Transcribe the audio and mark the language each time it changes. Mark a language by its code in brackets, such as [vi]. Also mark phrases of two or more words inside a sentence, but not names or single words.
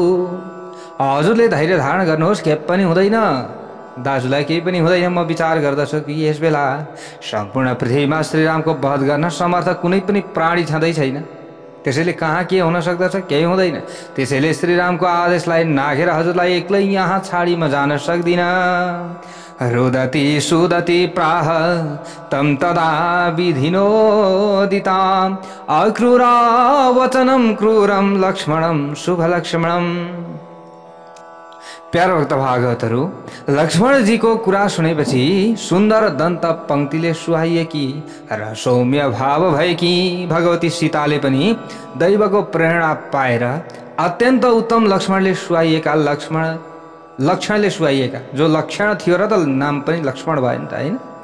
[ne] हजुरले धैर्य धारण गर्नुहोस्, केही पनि हुँदैन, दाजुलाई केही पनि हुँदैन। म विचार गर्दछु कि यस बेला सम्पूर्ण पृथ्वीमा श्रीरामको वध गर्न समर्थ कुनै पनि प्राणी छँदै छैन, त्यसैले कहाँ के हुन सक्दछ, केही हुँदैन। त्यसैले श्रीरामको आदेशलाई नाघेर हजुरलाई एक्लै यहाँ छाडी म जान सक्दिनँ। [sa] रुदति सुदति प्राह तम तदा विधिनोदिताम् अक्रूरा वचनम क्रूरम लक्ष्मणम शुभ लक्ष्मणम। [ne] प्यारो भक्त भागवतहरू, लक्ष्मणजीको कुरा सुनेपछि सुन्दर दन्त पंक्तिले सुहाइएकी र सौम्य भाव भएकी भगवती सीताले पनि दैवको प्रेरणा पाएर अत्यन्त उत्तम लक्ष्मणले सुहाइएका लक्षणले सुहाइएका जो लक्षण थियो र त नाम पनि लक्ष्मण भयो नि त, हैन?